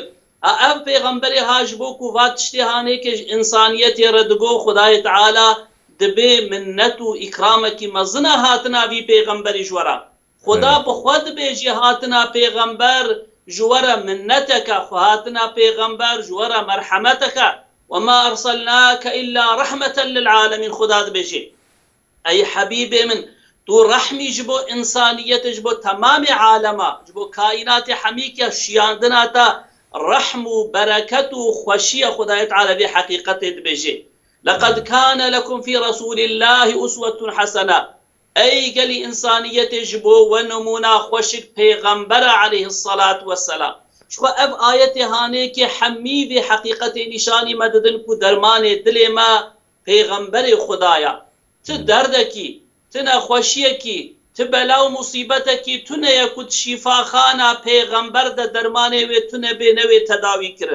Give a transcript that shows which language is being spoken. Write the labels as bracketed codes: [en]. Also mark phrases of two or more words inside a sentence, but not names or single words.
[ku] Ev peygamberê ha ji bo ku va tiştê haneke ji insaniyetê re digo Xwedayê Teala dibe minnet û îkramekî mezin hatina vî peygamberî ji we re. Xweda bi xwe dibêje hatina peygamber ji we re minneteke, xwe hatina peygamber ji we re merhemeteke. [ar] وما أرسلناك إلا رحمة للعالمين. [ku] Xweda dibêje ey hebîbê min tu rehmî ji bo insaniyetê ji bo temamê alema ji bo kainatê hemîk ya şiyandina te rehm û bereket û xweşiya Xwedayê Teala vê heqîqetê dibêje. [ar] لقد كان لكم في رسول الله أسوة حسنة. [ku] ey gelî insaniyetê ji bo we numûna xweşik peygamber [ar] عليه الصلاة والسلام. [ku] Şu ev ayetê hanekê hemî vê heqîqetê nîşanî me didin ku dermanê dilê me peygamberê Xwedaya. Ti derdekî, ti nexweşiyekî, ti bela û musîbetekî tuneye ku şîfaxana peygamber de dermanê wê tune bê nevê tedawî kirin.